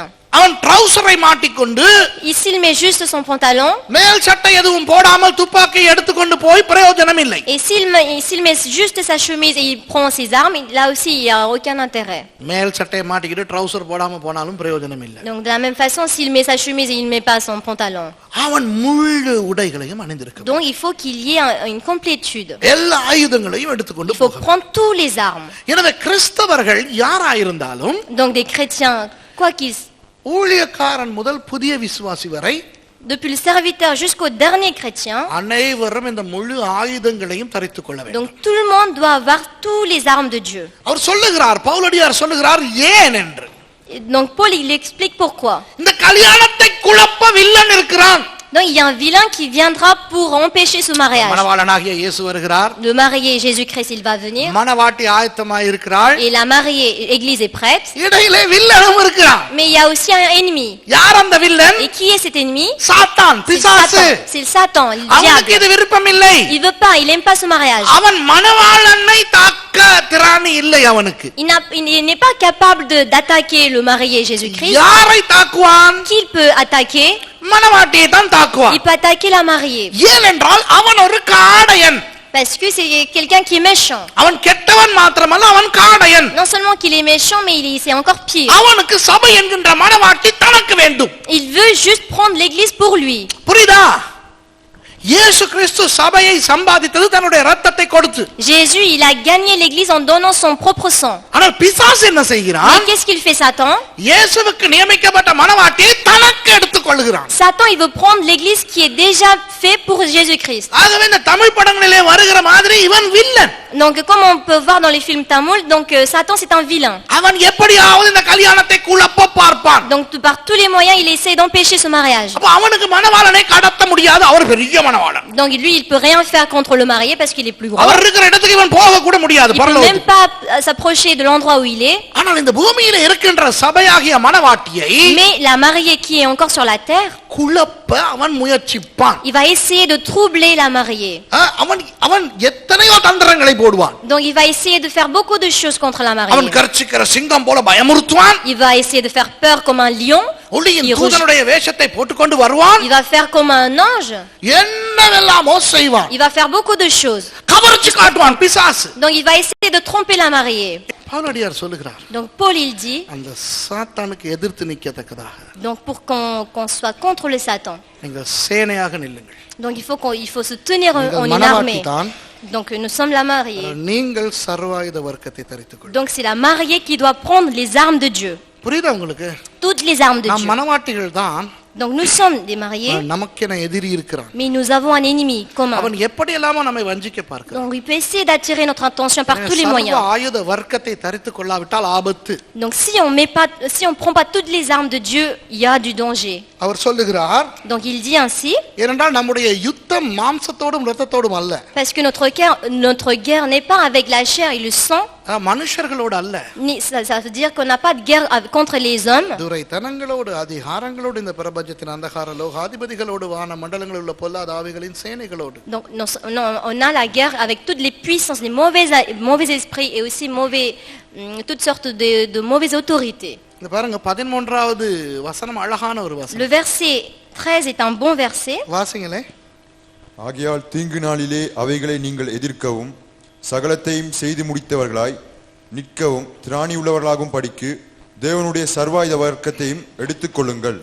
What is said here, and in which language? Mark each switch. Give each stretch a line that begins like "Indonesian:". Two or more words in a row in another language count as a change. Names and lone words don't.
Tamil: அவன் ட்ரவுசரை மாட்டிக்கொண்டு
French: Ici, il met juste son pantalon.
Tamil: மேல் சட்டை எதுவும் போடாமல் துப்பாக்கியை எடுத்துக்கொண்டு போய் பிரயோஜனம் இல்லை.
French: Et s'il met juste sa chemise et il prend ses armes, là aussi, il n'y a aucun intérêt.
Tamil: மேல் சட்டையை மாட்டிக்கிட்டு ட்ரவுசர் போடாம போனாலும் பிரயோஜனம் இல்லை.
French: Donc, de la même façon, s'il met sa chemise et il ne met pas son pantalon.
Tamil: அவன் முழு உடைகளையும் அணிந்திருக்க
French: Donc, il faut qu'il y ait une complétude.
Tamil: எல்லா ஆயுதங்களையும் எடுத்துக்கொண்டு
French: Il faut
Tamil: போக.
French: prendre tous les armes.
Tamil: எனவே கிறிஸ்தவர்கள் யாராயிருந்தாலும்
French: Donc, des chrétiens, quoi qu'ils
Tamil: ஊழியக்காரன் முதல் புதிய விசுவாசி வரை
French: depuis le serviteur jusqu'au dernier chrétien,
Tamil: அனைவரும் இந்த முழு ஆயுதங்களையும் தரித்துக் கொள்ள வேண்டும்.
French: donc tout le monde doit avoir tous les armes de Dieu.
Tamil: அவர் சொல்லுகிறார், பவுலடியார் சொல்லுகிறார் ஏன் என்று.
French: Et donc Paul, il explique pourquoi.
Tamil: இந்த கல்யாணத்தை குழப்ப வில்லன் இருக்கிறான்.
French: Donc il y a un vilain qui viendra pour empêcher ce mariage.
Tamil: மணவாளனாகிய இயேசு வருகிறார்.
French: Le marié Jésus-Christ, il va venir.
Tamil: மணவாட்டி ஆயத்தமாய் இருக்கிறாள்.
French: Et la mariée, l'église est prête.
Tamil: இடையிலே வில்லனும் இருக்கிறான்.
French: Mais il y a aussi un ennemi.
Tamil: யார் அந்த வில்லன்?
French: Et qui est cet ennemi?
Tamil: சாத்தான்,
French: C'est le
Tamil: பிசாசு.
French: Satan. C'est le Satan, le
Tamil: அவனுக்கு
French: diable.
Tamil: இது விருப்பம் இல்லை.
French: Il veut pas, il aime pas ce mariage.
Tamil: அவன் மணவாளனை தாக்க திராணி இல்லை அவனுக்கு.
French: Il n'est pas capable d'attaquer le marié Jésus-Christ.
Tamil: யாரை தாக்குவான்?
French: Qui il peut attaquer?
Tamil: மணவாட்டியை தான் தாக்குவான்.
French: Il peut attaquer la mariée.
Tamil: ஏனென்றால் அவன் ஒரு காடையன்.
French: Parce que c'est quelqu'un qui est méchant.
Tamil: அவன் கெட்டவன் மாத்திரமல்ல, அவன் காடையன்.
French: Non seulement qu'il est méchant, mais c'est encore pire.
Tamil: அவனுக்கு சபை என்கின்ற மணவாட்டி தனக்கு வேண்டும்.
French: Il veut juste prendre l'église pour lui.
Tamil: புரியுதா? இயேசு கிறிஸ்து சபையை சம்பாதித்தது தன்னுடைய இரத்தத்தை கொடுத்து.
French: Jésus, il a gagné l'église en donnant son propre sang.
Tamil: ஆனால் பிசாசு என்ன
French: Mais
Tamil: செய்கிறான்?
French: qu'est-ce qu'il fait Satan?
Tamil: இயேசுவுக்கு நியமிக்கப்பட்ட மணவாட்டியை தனக்கு எடுத்துக் கொள்கிறான்.
French: Satan, il veut prendre l'église qui est déjà faite pour Jésus-Christ.
Tamil: ஆகவே இந்த தமிழ் படங்களிலே வருகிற மாதிரி இவன் வில்லன்.
French: Donc comme on peut voir dans les films tamouls, donc Satan c'est un vilain.
Tamil: அவன் எப்படியாவது இந்த கல்யாணத்தை குழப்ப பார்ப்பான்.
French: Donc par tous les moyens, il essaie d'empêcher ce mariage.
Tamil: அப்ப அவனுக்கு மணவாளனை கடத்த முடியாது, அவர் பெரிய மணவாளன்.
French: Donc lui, il peut rien faire contre le marié parce qu'il est plus grand.
Tamil: அவர் இருக்கிற இடத்துக்கு இவன் போக கூட முடியாது
French: Il peut même
Tamil: பரலோகத்துக்கு.
French: pas s'approcher de l'endroit où il est.
Tamil: ஆனால் இந்த பூமியில இருக்கின்ற சபையாகிய மணவாட்டியை
French: Mais la mariée qui est encore sur la terre,
Tamil: குழப்ப அவன் முயற்சிப்பான்.
French: il va essayer de troubler la mariée.
Tamil: அவன் எத்தனையோ தந்திரங்களை போடுவான்.
French: Donc il va essayer de faire beaucoup de choses contre la
Tamil: அவன்
French: mariée.
Tamil: கர்ச்சிக்கிற சிங்கம் போல பயமுறுத்துவான்.
French: Il va essayer de faire peur comme un lion.
Tamil: ஒளியின் தூதனுடைய வேஷத்தை போட்டுக்கொண்டு வருவான்.
French: Il va faire comme un ange.
Tamil: என்னவெல்லாமோ செய்வான்.
French: Il va faire beaucoup de choses.
Tamil: கவர்ச்சி காட்டுவான் பிசாசு.
French: Donc il va essayer de tromper la mariée.
Tamil: பவுலடியார் சொல்லுகிறார்,
French: Donc Paul il dit,
Tamil: அந்த சாத்தானுக்கு எதிர்த்து நிற்கத்தக்கதாக
French: donc pour qu'on soit contre le Satan,
Tamil: நீங்கள் சேனையாக நில்லுங்கள்.
French: donc il faut se tenir en
Tamil: நீங்கள்
French: une
Tamil: மணவாட்டி
French: armée.
Tamil: தான்,
French: Donc nous sommes la mariée.
Tamil: நீங்கள் சர்வாயுத வர்க்கத்தை தரித்துக் கொள்ளுங்கள்.
French: Donc c'est la mariée qui doit prendre les armes de Dieu.
Tamil: புரியுதா உங்களுக்கு?
French: Toutes les armes de
Tamil: நாம்
French: Dieu.
Tamil: மணவாட்டிகள் தான்,
French: Donc nous sommes des mariés,
Tamil: நமக்கென எதிரி இருக்கிறான்.
French: mais nous avons un ennemi commun.
Tamil: அவன் எப்படி எல்லாமோ நம்மை வஞ்சிக்க பார்க்கிறான்.
French: Donc il peut essayer d'attirer notre attention par tous les
Tamil: சர்வ
French: moyens.
Tamil: ஆயுத வர்க்கத்தை தரித்துக் கொள்ளாவிட்டால் ஆபத்து.
French: Donc si on prend pas toutes les armes de Dieu, il y a du danger.
Tamil: அவர் சொல்லுகிறார்,
French: Donc il dit ainsi,
Tamil: ஏனென்றால் நம்முடைய யுத்தம் மாம்சத்தோடும் இரத்தத்தோடும் அல்ல,
French: parce que notre guerre n'est pas avec la chair et le sang,
Tamil: மனுஷர்களோடு அல்ல,
French: ça veut dire qu'on n'a pas de guerre contre les hommes,
Tamil: துரைத்தனங்களோடு அதிகாரங்களோடு இந்த பிரபஞ்சத்தின் அந்தகார லோகாதிபதிகளோடு வான மண்டலங்களில் உள்ள பொல்லாத ஆவிகளின் சேனைகளோடு.
French: donc on a la guerre avec toutes les puissances, les mauvais esprits et aussi toutes sortes de mauvaises autorités.
Tamil: இந்த பாருங்க 13வது வசனம் அழகான ஒரு வசனம்.
French: Le verset 13 est un bon verset.
Tamil: வாசிங்களே. ஆகையால் தீங்கு நாளிலே அவைகளை நீங்கள் எதிர்க்கவும் சகலத்தையும் செய்து முடித்தவர்களாய் நிற்கவும் திராணி உள்ளவர்களாகும் படிக்கு தேவனுடைய சர்வாயுத வர்க்கத்தையும் எடுத்துக்கொள்ளுங்கள்.